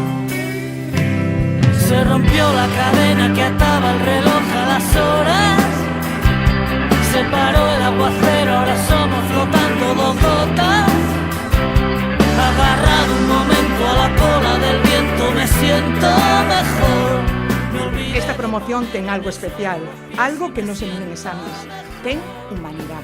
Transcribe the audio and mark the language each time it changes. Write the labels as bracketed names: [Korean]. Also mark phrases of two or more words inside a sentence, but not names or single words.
[Spanish] Se rompió la cadena que ataba el reloj a las horas, se paró el aguacero, ahora somos flotando 2 gotas. Agarrado un momento a la cola del viento, me siento mejor. [Galician] Esta promoción ten algo especial, algo que non se miden exames, ten humanidade.